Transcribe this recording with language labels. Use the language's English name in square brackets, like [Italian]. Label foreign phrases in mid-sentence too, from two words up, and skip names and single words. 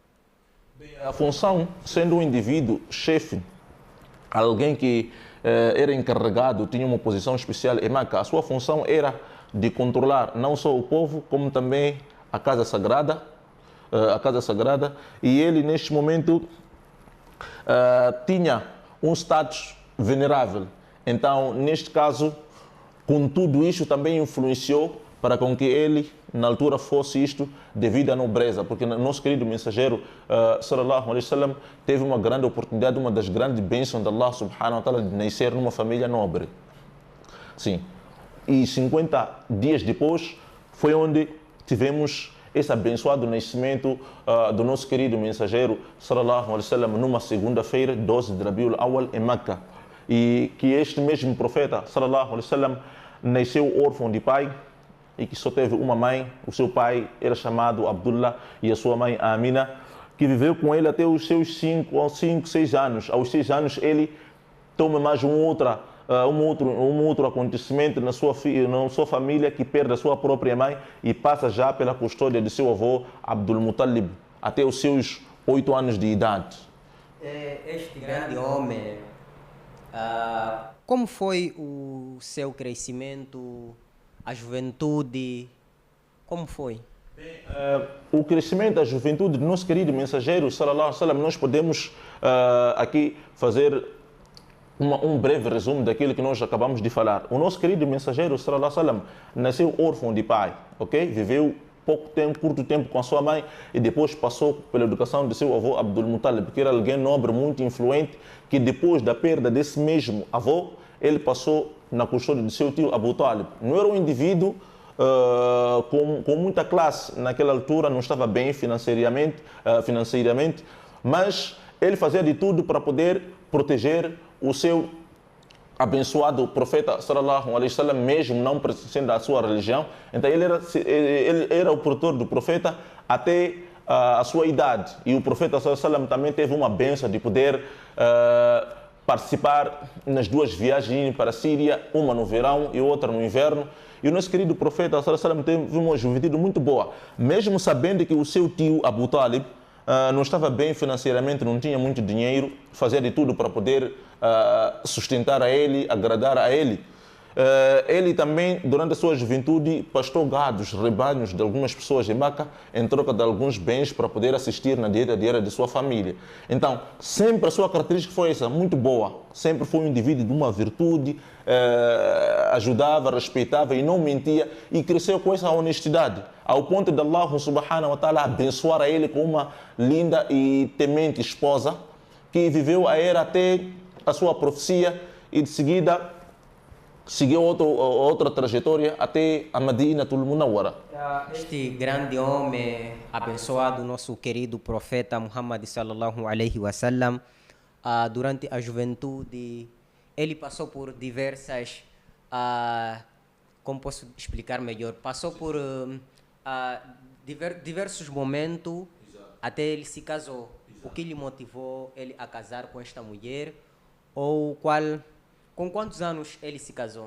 [Portuguese] A função, sendo um indivíduo chefe, alguém que era encarregado, tinha uma posição especial em Meca, a sua função era de controlar não só o povo, como também a casa sagrada, e ele neste momento tinha um status venerável. Então, neste caso, com tudo isto também influenciou para com que ele, na altura, fosse isto devido à nobreza, porque o nosso querido mensageiro, [Arabic] صلى الله عليه وسلم, [Portuguese] teve uma grande oportunidade, uma das grandes bênçãos de Allah [Arabic] سبحانه وتعالى [Portuguese] de nascer numa família nobre. Sim. E 50 dias depois foi onde tivemos esse abençoado nascimento do nosso querido mensageiro, [Arabic] صلى الله عليه وسلم, [Portuguese] numa segunda-feira, 12 de Rabiul Awwal, em Meca. E que este mesmo profeta, [Arabic] صلى الله عليه وسلم, [Portuguese] nasceu órfão de pai e que só teve uma mãe. O seu pai era chamado Abdullah e a sua mãe Amina, que viveu com ele até os seus 6 anos. Aos 6 anos ele toma mais um outro acontecimento na sua família, que perde a sua própria mãe e passa já pela custódia de seu avô Abdul Muttalib até os seus 8 anos de idade. Este grande homem, como foi o seu crescimento, a juventude, como foi? O crescimento da juventude do nosso querido mensageiro, [Arabic] صلى الله عليه وسلم, [Portuguese] nós podemos aqui fazer um breve resumo daquilo que nós acabamos de falar. O nosso querido mensageiro, [Arabic] صلى الله عليه وسلم, [Portuguese] nasceu órfão de pai, ok? Viveu curto tempo com a sua mãe e depois passou pela educação de seu avô Abdul Muttalib, que era alguém nobre, muito influente, que depois da perda desse mesmo avô, ele passou na custódia de seu tio Abu Talib. Não era um indivíduo com muita classe naquela altura, não estava bem financeiramente, mas ele fazia de tudo para poder proteger o seu abençoado profeta, [Arabic] صلى الله عليه وسلم, [Portuguese] mesmo não pertencendo à sua religião. Então ele era o protetor do profeta até a sua idade. E o profeta [Arabic] صلى الله عليه وسلم [Portuguese] também teve uma bênção de poder participar nas duas viagens para a Síria, uma no verão e outra no inverno. E o nosso querido profeta [Arabic] صلى الله عليه وسلم [Portuguese] teve uma juventude muito boa, mesmo sabendo que o seu tio Abu Talib não estava bem financeiramente, não tinha muito dinheiro, fazia de tudo para poder sustentar a ele, agradar a ele. Ele também, durante a sua juventude, pastou gados, rebanhos de algumas pessoas em Meca, em troca de alguns bens para poder assistir na dieta diária de sua família. Então, sempre a sua característica foi essa, muito boa. Sempre foi um indivíduo de uma virtude, ajudava, respeitava e não mentia, e cresceu com essa honestidade, ao ponto de Allah [Arabic] سبحانه وتعالى [Portuguese] abençoar a ele com uma linda e temente esposa, que viveu a era até a sua profecia e de seguida seguiu outra trajetória até a Madinatul Munawwara. Este grande homem abençoado, nosso querido profeta Muhammad [Arabic] صلى الله عليه وسلم, [Portuguese] durante a juventude, ele passou por diversas, como posso explicar melhor, passou por diversos momentos até ele se casou. O que lhe motivou ele a casar com esta mulher, ou com quantos anos ele se casou?